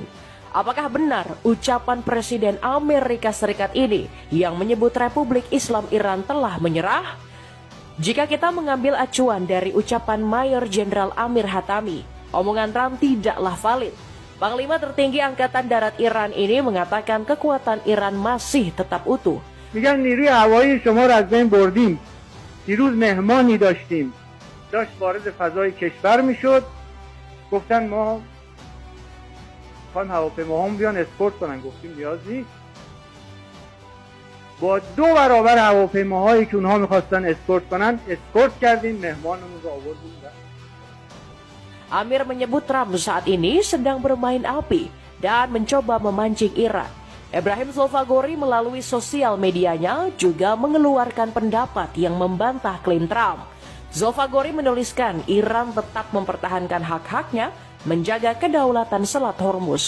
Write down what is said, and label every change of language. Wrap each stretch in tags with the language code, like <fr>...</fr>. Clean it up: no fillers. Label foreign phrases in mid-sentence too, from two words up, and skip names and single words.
<id>Apakah benar ucapan Presiden Amerika Serikat ini yang menyebut Republik Islam Iran telah menyerah? Jika kita mengambil acuan dari ucapan Mayor Jenderal Amir Hatami, omongan Trump tidaklah valid. Panglima tertinggi Angkatan Darat Iran ini mengatakan kekuatan Iran masih tetap utuh.</id> <fa>میگن نیروی هوایی شما را از بین بردیم. دیروز مهمانی داشتیم داشت وارد فضای کشور میشد گفتن ما میخوایم هواپیماهام بیان اسکورت کنن گفتیم نیاز نیست با 2 برابر هواپیماهایی که اونها میخواستن اسکورت کنن اسکورت کردیم مهمانمون رو آوردیم.</fa> <id>Amir menyebut Trump saat ini sedang bermain api dan mencoba memancing Iran. Ibrahim Zulfagori melalui sosial medianya juga mengeluarkan pendapat yang membantah klaim Trump. Zulfagori menuliskan Iran tetap mempertahankan hak-haknya menjaga kedaulatan Selat Hormuz.</id>